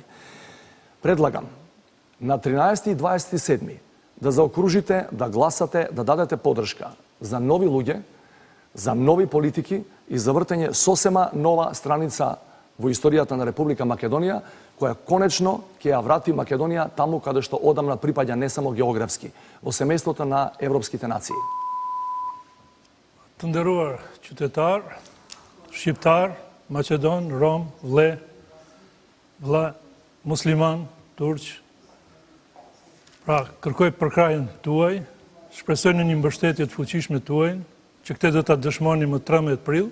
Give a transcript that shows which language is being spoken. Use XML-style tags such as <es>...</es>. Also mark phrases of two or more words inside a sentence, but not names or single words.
<mk>Предлагам на 13 и 27 да заокружите, да гласате, да дадете подршка за нови луѓе, за нови политики и за вртење сосема нова страница во историјата на Република Македонија, која конечно ќе ја врати Македонија таму каде што одамна припаѓа не само географски, во семејството на европските нации.</mk> <sq>Të nderuar qytetar, shqiptar, Maqedon, Rom, vlla, musliman, turq, pra kërkoj përkrajën tuaj, shpresoj në një mbështetje të fuqishme tuaj, që këtë do ta dëshmoni më 13 prill.</sq>